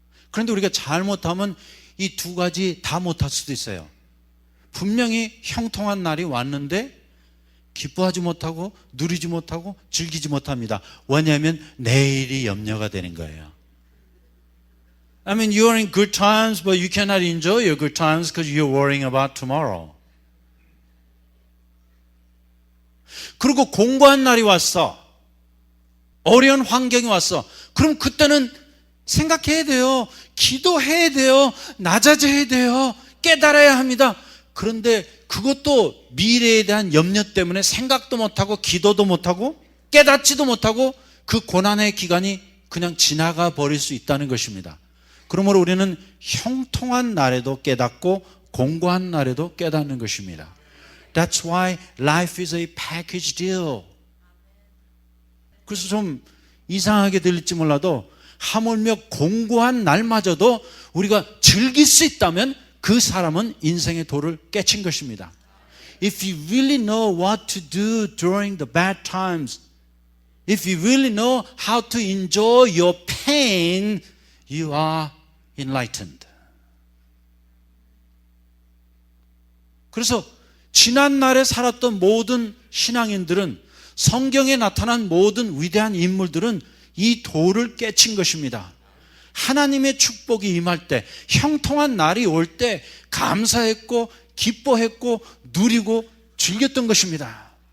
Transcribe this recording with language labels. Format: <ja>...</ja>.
<ko>그런데 우리가 잘못하면 이 두 가지 다 못할 수도 있어요. 분명히 형통한 날이 왔는데 기뻐하지 못하고 누리지 못하고 즐기지 못합니다. 왜냐하면 내일이 염려가 되는 거예요.</ko> <en>I mean, you are in good times, but you cannot enjoy your good times because you're worrying about tomorrow.</en> <ko>그리고 공고한 날이 왔어. 어려운 환경이 왔어. 그럼 그때는 생각해야 돼요. 기도해야 돼요. 낮아져야 돼요. 깨달아야 합니다. 그런데 그것도 미래에 대한 염려 때문에 생각도 못하고 기도도 못하고 깨닫지도 못하고 그 고난의 기간이 그냥 지나가 버릴 수 있다는 것입니다. 그러므로 우리는 형통한 날에도 깨닫고 공고한 날에도 깨닫는 것입니다.</ko> <en>That's why life is a package deal.</en> <ko>그래서 좀 이상하게 들릴지 몰라도 하물며 공고한 날마저도 우리가 즐길 수 있다면 그 사람은 인생의 도를 깨친 것입니다.</ko> <en>If you really know what to do during the bad times, if you really know how to enjoy your pain, you are enlightened.</en> <ko>그래서 지난날에 살았던 모든 신앙인들은, 성경에 나타난 모든 위대한 인물들은 이 도를 깨친 것입니다. 하나님의 축복이 임할 때, 형통한 날이 올 때 감사했고 기뻐했고 누리고 즐겼던 것입니다.</ko>